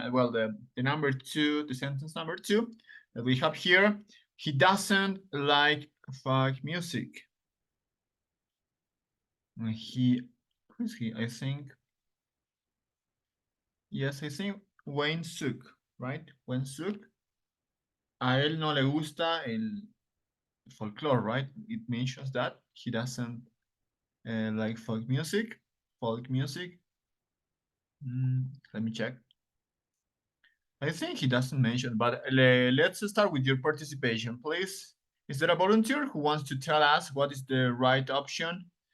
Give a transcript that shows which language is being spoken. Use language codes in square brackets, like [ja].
[en] Well, the number 2, the sentence number 2 that we have here. He doesn't like folk music. Who is he? I think. Yes, I think Wayne Suk, right? Wayne Suk. [es] A él no le gusta el folklore, right? [en] It mentions that he doesn't like folk music. Folk music. Let me check. I think he doesn't mention, but let's start with your participation, please. Is there a volunteer who wants to tell us what is the right option?